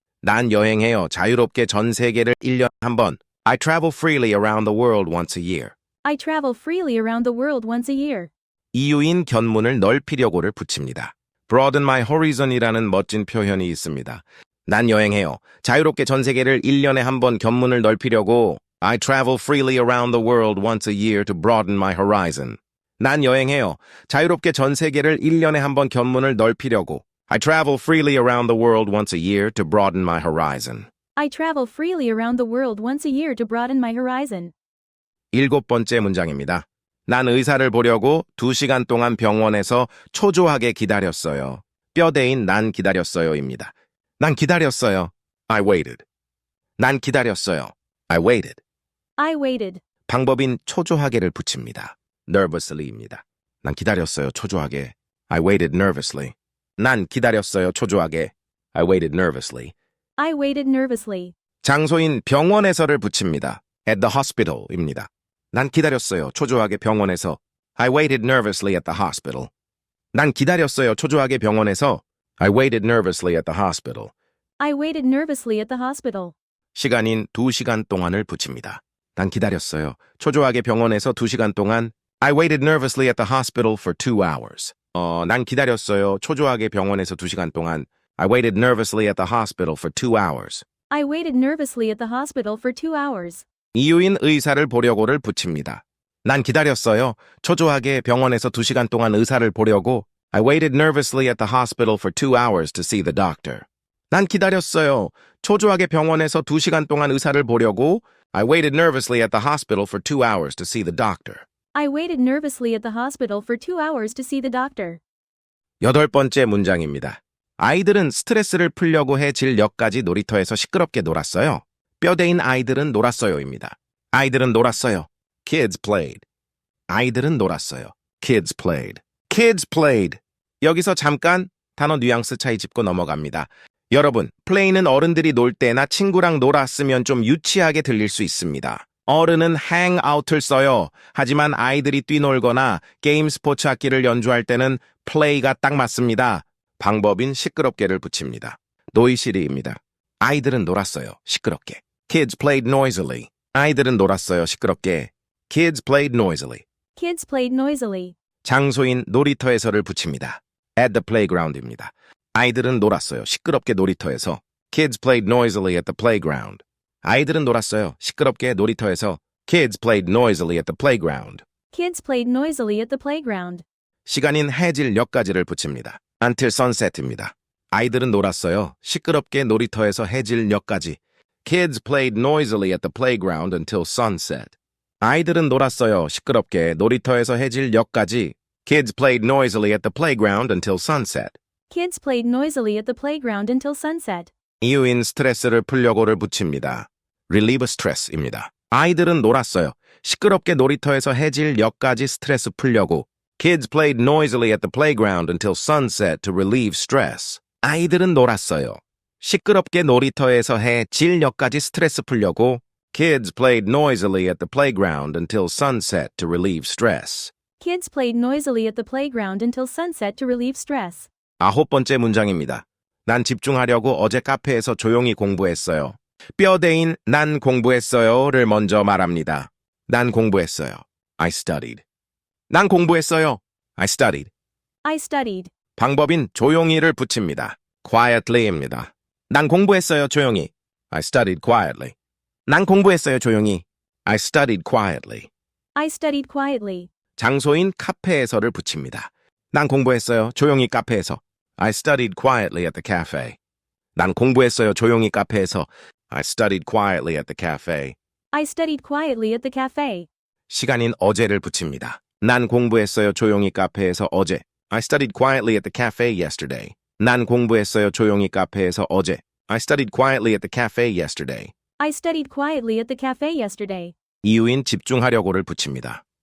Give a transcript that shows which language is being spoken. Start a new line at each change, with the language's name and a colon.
Korean: 난 여행해요. 자유롭게 전 세계를 1년에 한 번.
English: I travel freely around the world once a year. I travel freely around the world once a year.
Korean: 이유인 견문을 넓히려고를 붙입니다.
English: broaden my horizon
Korean: 이라는 멋진 표현이 있습니다. 난 여행해요. 자유롭게 전 세계를 1년에 한 번 견문을 넓히려고.
English: I travel freely around the world once a year to broaden my horizon.
Korean: 난 여행해요. 자유롭게 전 세계를 1년에 한 번 견문을 넓히려고.
English: I travel freely around the world once a year to broaden my horizon. I travel freely around the world once a year to broaden my horizon.
Korean: 7번째 문장입니다. 난 의사를 보려고 2시간 동안 병원에서 초조하게 기다렸어요. 뼈대인 난 기다렸어요입니다. 난 기다렸어요.
English: I waited.
Korean: 난 기다렸어요. I waited.
English: I waited.
Korean: 방법인 초조하게를 붙입니다. nervously입니다. 난 기다렸어요. 초조하게.
English: I waited nervously.
Korean: 난 기다렸어요. 초조하게. I waited nervously.
English: I waited nervously.
Korean: 장소인 병원에서를 붙입니다.
English: at the hospital입니다.
Korean: 난 기다렸어요. 초조하게 병원에서.
English: I waited nervously at the hospital.
Korean: 난 기다렸어요. 초조하게 병원에서.
English: I waited nervously at the hospital. I waited nervously at the hospital.
Korean: 시간인 2시간 동안을 붙입니다. 난 기다렸어요. 초조하게 병원에서 2시간 동안.
English: I waited nervously at the hospital for 2 hours.
Korean: 난 기다렸어요. 초조하게 병원에서 2시간 동안.
English: I waited nervously at the hospital for 2 hours. I waited nervously at the hospital for 2 hours.
Korean: 이유인 의사를 보려고를 붙입니다. 난 기다렸어요. 초조하게 병원에서 2시간 동안 의사를 보려고.
English: I waited nervously at the hospital for 2 hours to see the doctor.
Korean: 난 기다렸어요. 초조하게 병원에서 2시간 동안 의사를 보려고.
English: I waited nervously at the hospital for 2 hours to see the doctor. I waited nervously at the hospital for 2 hours to see the doctor.
Korean: 8번째 문장입니다. 아이들은 스트레스를 풀려고 해 질녘까지 놀이터에서 시끄럽게 놀았어요. 뼈대인 아이들은 놀았어요입니다. 아이들은 놀았어요.
English: Kids played.
Korean: 아이들은 놀았어요.
English: Kids played. Kids played.
Korean: 여기서 잠깐 단어 뉘앙스 차이 짚고 넘어갑니다. 여러분, play는 어른들이 놀 때나 친구랑 놀았으면 좀 유치하게 들릴 수 있습니다. 어른은 hang out을 써요. 하지만 아이들이 뛰놀거나 게임 스포츠 악기를 연주할 때는 play가 딱 맞습니다. 방법인 시끄럽게를 붙입니다. noisily.입니다. 아이들은 놀았어요. 시끄럽게.
English: Kids played noisily.
Korean: 아이들은 놀았어요. 시끄럽게.
English: Kids played noisily. Kids played noisily.
Korean: 장소인 놀이터에서를 붙입니다.
English: At the playground입니다.
Korean: 아이들은 놀았어요. 시끄럽게 놀이터에서.
English: Kids played noisily at the playground.
Korean: 아이들은 놀았어요. 시끄럽게 놀이터에서.
English: Kids played noisily at the playground. Kids played noisily at the playground.
Korean: 시간인 해질녘까지를 붙입니다.
English: Until sunset입니다.
Korean: 아이들은 놀았어요. 시끄럽게 놀이터에서 해질녘까지.
English: Kids played noisily at the playground until sunset.
Korean: 아이들은 놀았어요. 시끄럽게 놀이터에서 해질녘까지.
English: Kids played noisily at the playground until sunset. Kids played noisily at the playground until sunset.
Korean: 이유인 스트레스를 풀려고를 붙입니다.
English: relieve stress입니다.
Korean: 아이들은 놀았어요. 시끄럽게 놀이터에서 해질녘까지 스트레스 풀려고.
English: Kids played noisily at the playground until sunset to relieve stress.
Korean: 아이들은 놀았어요. 시끄럽게 놀이터에서 해질녘까지 스트레스 풀려고.
English: Kids played noisily at the playground until sunset to relieve stress. Kids played noisily at the playground until sunset to relieve stress.
Korean: 9번째 문장입니다. 난 집중하려고 어제 카페에서 조용히 공부했어요. 뼈대인 난 공부했어요를 먼저 말합니다. 난 공부했어요.
English: I studied.
Korean: 난 공부했어요. I studied.
English: I studied.
Korean: 방법인 조용히를 붙입니다. quietly입니다. 난 공부했어요. 조용히.
English: I studied quietly.
Korean: 난 공부했어요. 조용히.
English: I studied quietly. I studied quietly.
Korean: 장소인 카페에서를 붙입니다. 난 공부했어요. 조용히 카페에서.
English: I studied quietly at the cafe.
Korean: 난 공부했어요. 조용히 카페에서.
English: I studied quietly at the cafe. I studied quietly at the cafe.
Korean: 시간인 어제를 붙입니다. 난 공부했어요. 조용히 카페에서 어제.
English: I studied quietly at the cafe yesterday.
Korean: 난 공부했어요. 조용히 카페에서 어제.
English: I studied quietly at the cafe yesterday. I studied quietly at the cafe yesterday.
Korean: 이유인 집중하려고를 붙입니다.